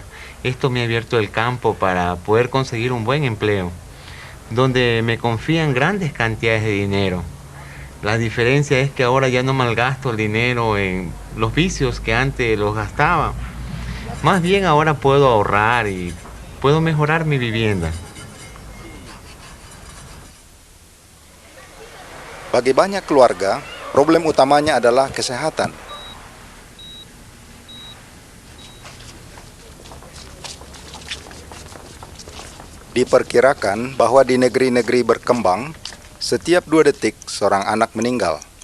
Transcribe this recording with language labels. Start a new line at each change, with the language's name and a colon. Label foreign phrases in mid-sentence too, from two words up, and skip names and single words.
Spanish: Esto me ha abierto el campo para poder conseguir un buen empleo, donde me confían grandes cantidades de dinero. La diferencia es que ahora ya no malgasto el dinero en los vicios que antes los gastaba. Más bien ahora puedo ahorrar y puedo mejorar mi vivienda.
Indonesian: Bagi banyak keluarga, problem utamanya adalah kesehatan. Diperkirakan bahwa di negeri-negeri berkembang, setiap 2 detik seorang anak meninggal.